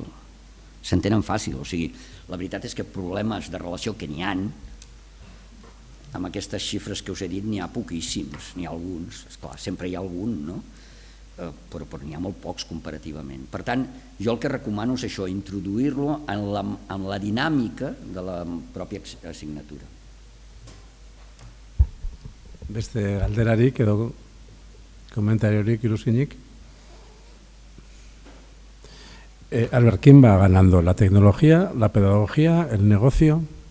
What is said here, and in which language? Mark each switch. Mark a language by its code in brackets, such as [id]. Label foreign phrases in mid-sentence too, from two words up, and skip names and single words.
[ca] O sigui, la veritat és que problemes de relació que n'hi ha, amb aquestes xifres que us he dit n'hi ha poquíssims, n'hi ha alguns, esclar, sempre hi ha algun, no? Però n'hi ha molt pocs comparativament. Per tant, jo el que recomano és això, introduir-lo en la dinàmica de la pròpia assignatura. [eu] Beste galderarik edo komentariorik iruzkinik? [es] Albert, ¿quién va ganando? ¿La tecnología, la pedagogía, el negocio?